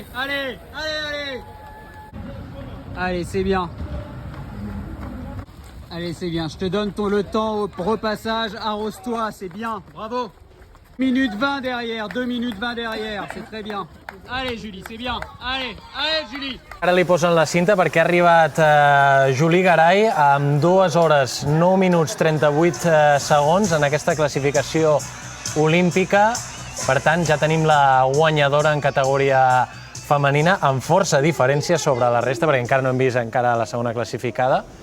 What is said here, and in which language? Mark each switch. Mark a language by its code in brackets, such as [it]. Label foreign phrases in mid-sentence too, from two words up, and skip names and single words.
[fr] Allez. Allez, c'est bien. Allez, c'est bien, je te donne le temps au repassage, arrose-toi, c'est bien, bravo. Minute 20 derrière, 2 minutes 20 derrière, c'est très bien. Allez Julie, c'est bien. Allez, allez Julie. [ca] Ara li posen la cinta perquè ha arribat Juli Garay amb 2 hores 9 minuts 38 segons en aquesta classificació olímpica. Per tant, ja tenim la guanyadora en categoria femenina amb força diferència sobre la resta, perquè encara no hem vist encara la segona classificada.